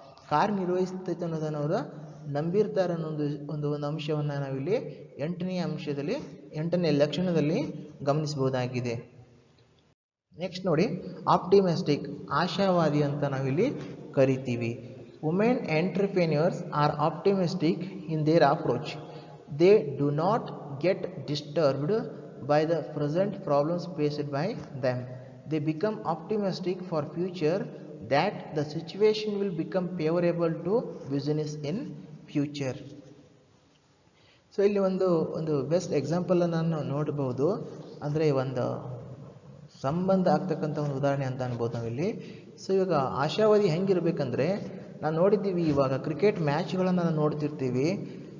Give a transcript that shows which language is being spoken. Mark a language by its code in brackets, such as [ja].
[kn] ಕಾರ್ಯನಿರ್ವಹಿಸ್ತೈತೆ ಅನ್ನೋದನ್ನು ಅವರು ನಂಬಿರ್ತಾರೆ ಅನ್ನೋದು ಒಂದು ಅಂಶವನ್ನು ನಾವಿಲ್ಲಿ 8ನೇ ಲಕ್ಷಣದಲ್ಲಿ ಗಮನಿಸಬಹುದಾಗಿದೆ. ನೆಕ್ಸ್ಟ್ ನೋಡಿ, ಆಪ್ಟಿಮಿಸ್ಟಿಕ್, ಆಶಾವಾದಿ ಅಂತ ನಾವಿಲ್ಲಿ ಕರಿತೀವಿ. [en] Women entrepreneurs are optimistic in their approach. They do not get disturbed by the present problems faced by them. They become optimistic for future that the situation will become favorable to business in future. [kn] So ಇಲ್ಲಿ ಒಂದು best ಎಕ್ಸಾಂಪಲನ್ನು ನಾನು ನೋಡಬಹುದು. ಅಂದರೆ ಒಂದು ಸಂಬಂಧ ಆಗ್ತಕ್ಕಂಥ ಒಂದು ಉದಾಹರಣೆ ಅಂತ ಅನ್ಬೋದು ನಾವಿಲ್ಲಿ. ಸೊ ಇವಾಗ ಆಶಾವಾದಿ ಹೆಂಗಿರ್ಬೇಕಂದ್ರೆ, ನಾವು ನೋಡಿದ್ದೀವಿ ಇವಾಗ ಕ್ರಿಕೆಟ್ ಮ್ಯಾಚ್ಗಳನ್ನು ನಾವು ನೋಡ್ತಿರ್ತೀವಿ.